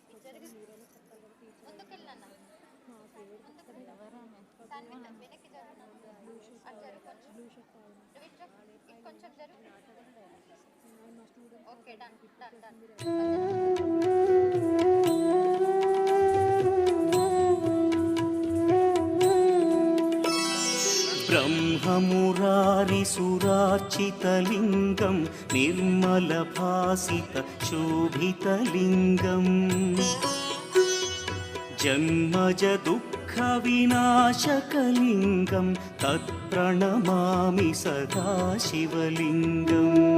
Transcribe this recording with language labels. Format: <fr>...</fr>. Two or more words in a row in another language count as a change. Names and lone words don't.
<te>జరుగు ముందుకెళ్ళన్నా ముందుకెళ్ళి సాన్విత వెనక్కి జరుగు అటు జరుగు కొంచెం నువ్వు ఇటు ఇటు కొంచెం జరుగు</te> <en>okay done done done</en> <sa>ब्रह्ममुरारिसुरार्चितलिङ्गं निर्मलभासितशोभितलिङ्गम् जन्मजदुःखविनाशकलिङ्गं तत्प्रणमामि सदा शिवलिङ्गम्</sa>